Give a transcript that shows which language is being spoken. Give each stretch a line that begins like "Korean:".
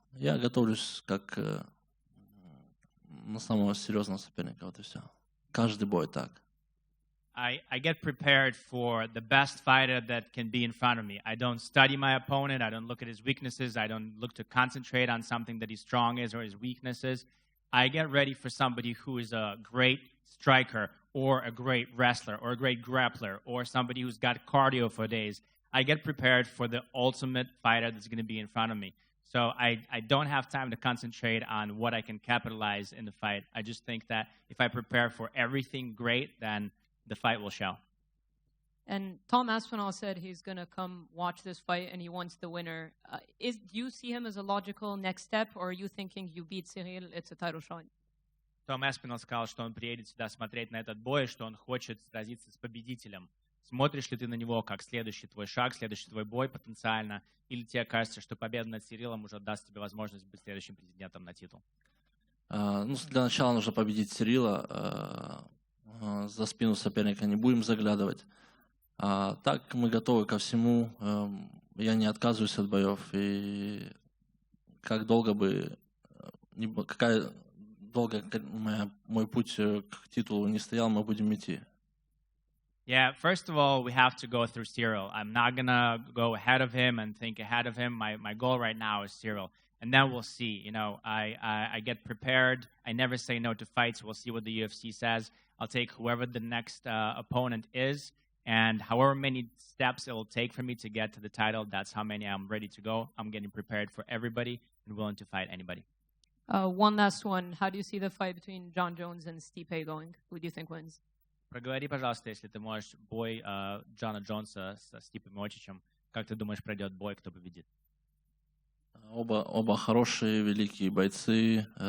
Russian: Я готовлюсь как на самого серьезного соперника, вот и все. Каждый бой так.
English: I get prepared for the best fighter that can be in front of me. I don't study my opponent. I don't look at his weaknesses. I don't look to concentrate on something that he's strong is or his weaknesses. I get ready for somebody who is a great striker or a great wrestler or a great grappler or somebody who's got cardio for days. I get prepared for the ultimate fighter that's going to be in front of me. So I don't have time to concentrate on what I can capitalize in the fight. I just think that if I prepare for everything great, then the fight will show. And Tom Aspinall said he's going to come watch this fight and he wants the winner. Do you see him as a logical next step, or are you thinking you beat Ciryl, it's a title shot?
Russian: Том Aspinall сказал, что он приедет сюда смотреть на этот бой, что он хочет сразиться с победителем. Смотришь ли ты на него как следующий твой шаг, следующий твой бой потенциально, или тебе кажется, что победа над Цирилом уже даст тебе возможность быть следующим претендентом на титул? Для начала нужно победить Цирила. За спину соперника не будем заглядывать. Так мы готовы ко всему. Я не отказываюсь от боев. И как долго бы, какая долго мой путь к титулу не стоял, мы будем идти.
English: Yeah, first of all, we have to go through Ciryl. I'm not going to go ahead of him and think ahead of him. My goal right now is Ciryl. And then we'll see. You know, I get prepared. I never say no to fights. We'll see what the UFC says. I'll take whoever the next opponent is. And however many steps it will take for me to get to the title, that's how many I'm ready to go. I'm getting prepared for everybody and willing to fight anybody. One last one. How do you see the fight between Jon Jones and Stipe going? Who do you think wins?
Russian: Проговори, пожалуйста, если ты можешь, бой Джона Джонса со Стипом Миочичем. Как ты думаешь, пройдет бой, кто победит? Оба хорошие, великие бойцы.